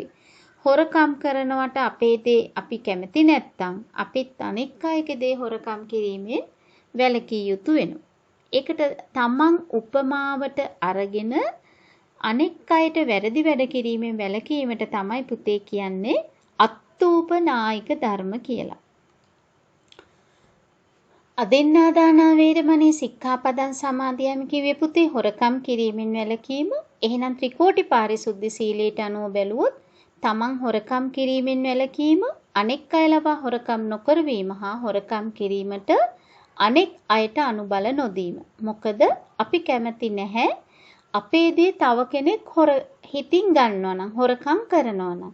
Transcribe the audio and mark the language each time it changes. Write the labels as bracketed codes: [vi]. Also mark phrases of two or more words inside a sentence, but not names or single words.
[si] හොරකම් කරනවට අපේ දේ අපි කැමති නැත්තම් අපිත් අනෙක් අයගේ දේ හොරකම් කිරීමෙන් වැළකී යුතු වෙනවා. ඒකට තමන් උපමාවට අරගෙන අනෙක් අයට වැරදි වැඩ කිරීමෙන් වැළකීමට තමයි පුතේ කියන්නේ අත්තූපනායික ධර්ම කියලා. [pi] අදින්නාදාන වේරමණී සික්ඛාපදං සමාදියාමි [si] කිව්වේ පුතේ හොරකම් කිරීමෙන් වැළකීම. එහෙනම් ත්‍රිකෝටි පාරිශුද්ධ සීලයට අනුව බැලුවොත් තමන් හොරකම් කිරීමෙන් වැළකීම, අනෙක් අය ලවා හොරකම් නොකරවීම හා හොරකම් කිරීමට අනෙක් අයට අනුබල නොදීම. මොකද අපි කැමති නැහැ අපේ දේ තව කෙනෙක් හිතින් ගන්නවා නම් හොරකම් කරනවා නම්.